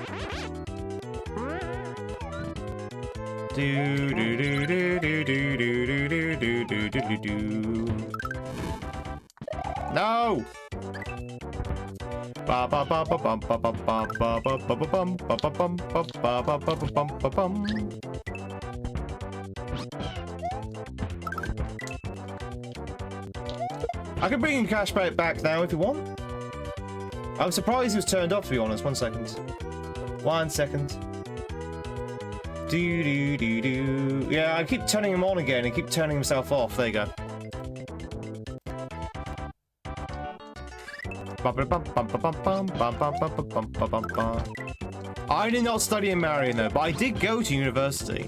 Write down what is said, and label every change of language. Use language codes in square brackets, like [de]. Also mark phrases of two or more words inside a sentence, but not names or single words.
[en] Do do do do do do do do do do do do. No. Ba ba ba ba bum ba ba ba ba ba ba ba bum ba ba bum ba ba ba ba bum ba bum. I can bring him cash back now if you want. I'm surprised he was turned off, to be honest. 1 second. 1 second. Do do do do. Yeah, I keep turning him on again and keep turning himself off. There you go. I did not study in Marion though, but I did go to university.